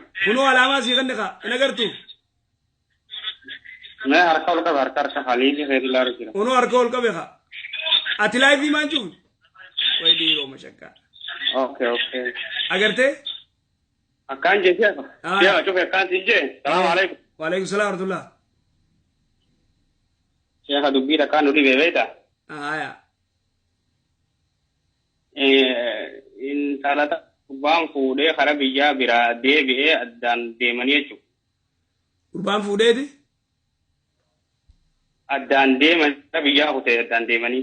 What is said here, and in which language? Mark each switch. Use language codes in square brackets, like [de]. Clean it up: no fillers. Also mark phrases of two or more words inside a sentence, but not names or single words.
[om] Kuno alaamaa si kan dhiqa hin agartu? Mee harka ol qaba harka haliifi reedu laaru jira. Kuno harka ol qabe haa. Ati live himaan jiru? Wayi dhiiroo mashakkaa. Okay. Agarte? Akkaan jee Sheikh. Sheikh cufe akkaan si jee. [ar] Salaamu alaikum. Wa alaikum salaam wa rahmatullah. [om] Sheikh dubbii takkaan nu dhibee beekta. Aya. Intaalata gurbaan fuudhee karaa biyyaa biraa deebi'ee addaan deemanii jechuudha. Gurbaan fuudheeti? Addaan deeman biyyaa kutee addaan deemanii.